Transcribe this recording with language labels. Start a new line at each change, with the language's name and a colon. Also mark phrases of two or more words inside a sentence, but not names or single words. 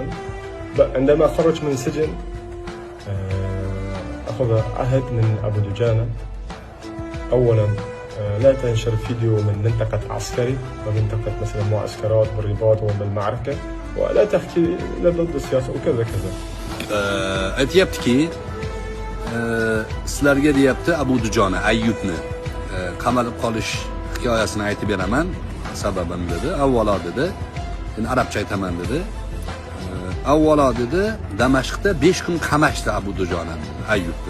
Arabic: عندما خرج من السجن أخذ عهد من أبو دجانة. أولا لا تنشر فيديو من منطقة عسكري ومنطقة مثلا معسكرات والرباط وبالمعركة، ولا تحكي لا ضد السياسة وكذا كذا.
Uzbek: Aytyaptiki, sizlarga deyapti Abu Dujona Ayyubni qamalib qolish hikoyasini aytib beraman. Sababim dedi. Avvalo dedi, endi arabcha aytaman dedi. Avvalo dedi, Damashqda 5 kun qamashdi Abu Dujona Ayyubni.